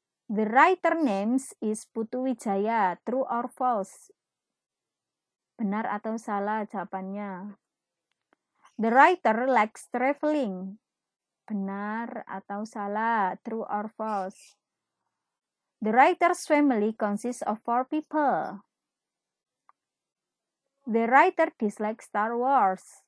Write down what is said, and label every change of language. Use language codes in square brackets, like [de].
[en] The writer names is Putu Wijaya. True or false? [id] Benar atau salah jawabannya? [en] The writer likes traveling. [id] Benar atau salah? [en] True or false? The writer's family consists of 4 people. The writer dislikes Star Wars.